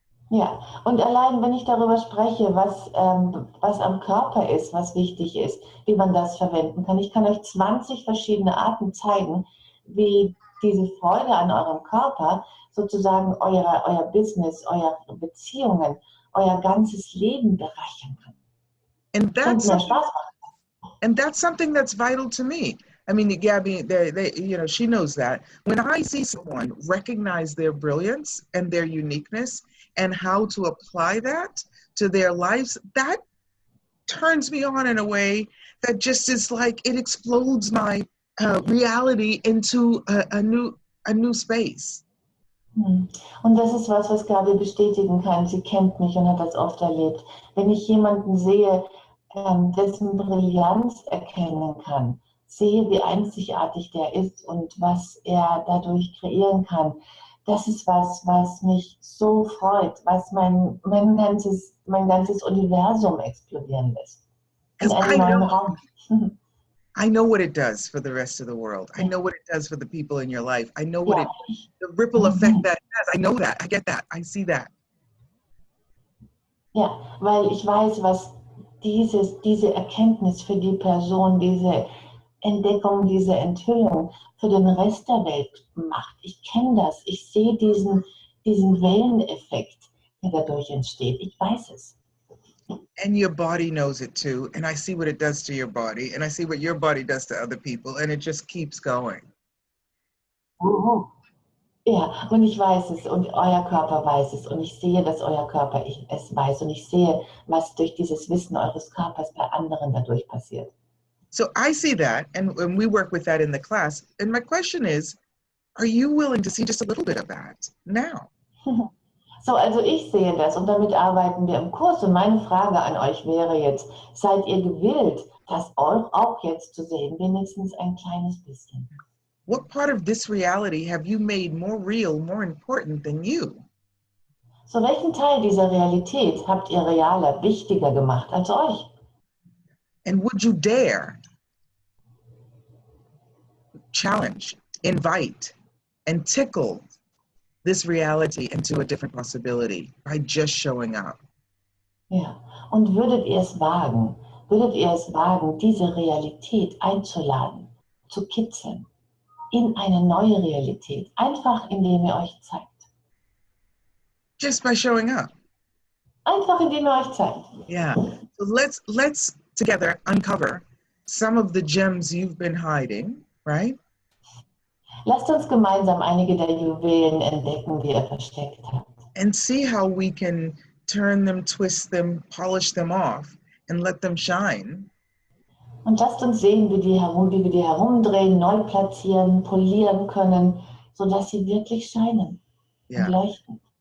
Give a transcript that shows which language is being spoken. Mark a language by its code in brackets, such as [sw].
[de] Ja, und allein wenn ich darüber spreche, was am Körper ist, was wichtig ist, wie man das verwenden kann. Ich kann euch 20 verschiedene Arten zeigen, wie diese Freude an eurem Körper sozusagen euer Business, eure Beziehungen, euer ganzes Leben bereichern kann. [en] And [de] Und mehr Spaß machen. [en] And that's something that's vital to me. I mean, Gabby, she knows that. When I see someone recognize their brilliance and their uniqueness and how to apply that to their lives, that turns me on in a way that just is like, it explodes my reality into a new space. [de] Und das ist was Gabi bestätigen kann. Sie kennt mich und hat das oft erlebt. Wenn ich jemanden sehe, dessen Brillanz erkennen kann, sehe, wie einzigartig der ist und was er dadurch kreieren kann, das ist was mich so freut, was mein ganzes Universum explodieren lässt. In einen neuen Raum. [en] I know what it does for the rest of the world. I know what it does for the people in your life. I know what the ripple effect that has. I know that. I get that. I see that. [de] Ja, weil ich weiß, was diese Erkenntnis für die Person, diese Entdeckung, diese Enthüllung für den Rest der Welt macht. Ich kenne das. Ich sehe diesen Welleneffekt, der dadurch entsteht. Ich weiß es. [en] And your body knows it too. And I see what it does to your body. And I see what your body does to other people. And it just keeps going. [de] Ja, und ich weiß es und euer Körper weiß es und ich sehe, dass euer Körper es weiß und ich sehe, was durch dieses Wissen eures Körpers bei anderen dadurch passiert. [en] So I see that, and we work with that in the class. And my question is, are you willing to see just a little bit of that now? [de] So, also ich sehe das und damit arbeiten wir im Kurs. Und meine Frage an euch wäre jetzt, seid ihr gewillt, das auch jetzt zu sehen, wenigstens ein kleines bisschen? [en] What part of this reality have you made more real, more important than you? [de] So, welchen Teil dieser Realität habt ihr realer, wichtiger gemacht als euch? [en] And would you dare challenge, invite, and tickle this reality into a different possibility by just showing up? [de] Ja, und würdet ihr es wagen, diese Realität einzuladen, zu kitzeln, in eine neue Realität, einfach indem ihr euch zeigt? [en] Just by showing up. [de] Einfach indem ihr euch zeigt. [en] Yeah. So let's together uncover some of the gems you've been hiding, right? [de] Lasst uns gemeinsam einige der Juwelen entdecken, die ihr versteckt habt. [en] And see how we can turn them, twist them, polish them off, and let them shine. [de] Und lasst uns sehen, wie wir die herumdrehen, neu platzieren, polieren können, sodass sie wirklich scheinen und leuchten.